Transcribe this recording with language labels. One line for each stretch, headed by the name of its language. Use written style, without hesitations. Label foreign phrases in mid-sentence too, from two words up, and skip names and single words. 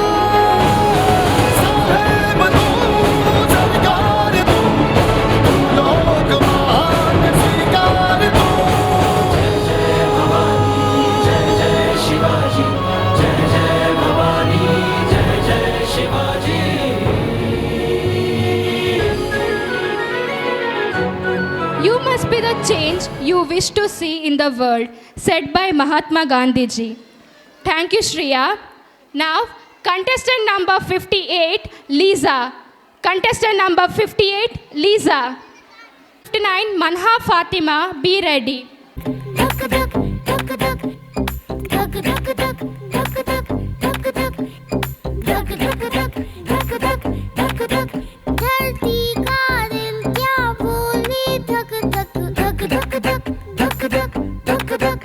Marathi: साहेब तू सरकार तू लोक महान स्वीकार तू जय जय भवानी जय जय शिवाजी जय जय भवानी जय जय शिवाजी
English: You must be the change you wish to see in the world, said by Mahatma Gandhi ji. Thank you, Shriya. Now, contestant number 58, Lisa. Contestant number 58, Lisa. 59, Manha Fatima, be ready.
Hindi: धरती का दिल क्या बोले धक धक धक धक धक धक धक धक धक